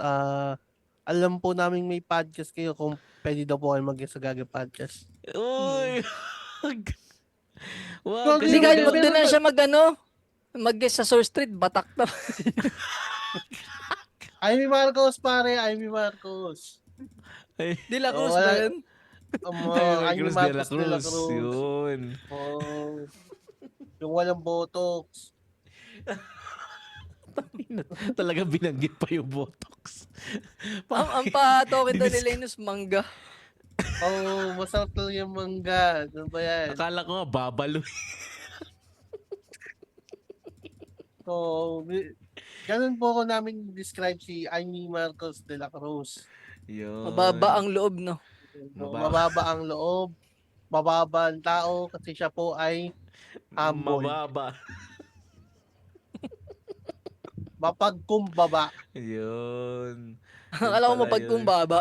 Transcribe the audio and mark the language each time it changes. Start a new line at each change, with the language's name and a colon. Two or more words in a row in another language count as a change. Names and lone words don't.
Filipino: Alam po namin may podcast kayo kung pwede daw po kayo mag-guest sa Gaga Podcast. Uy! Wag Kasi Hindi, kahit pero- doon na siya mag-guest sa Source Street, batak na. Amy Marcos, pare. Amy Marcos. De La Cruz wala- ba yun? Jaime Jaime Cruz de la Marcos de la Cruz. Cruz. Yun. Oh, yung walang botox. Talaga binanggit pa yung Botox. Ang patokin daw Dinis- nila yun is mangga. Oh, masarap talaga yung mangga. Ano ba yan? Akala ko nga babalo. So, ganun po ko namin describe si Jaime Marcos de la Cruz. Yun. Mababa ang loob, no? So, Mababa. mababa ang loob, mababa ang tao kasi siya po ay humble. Mababa. Mapagkumbaba. Yun. Akala ko pala mapagkumbaba.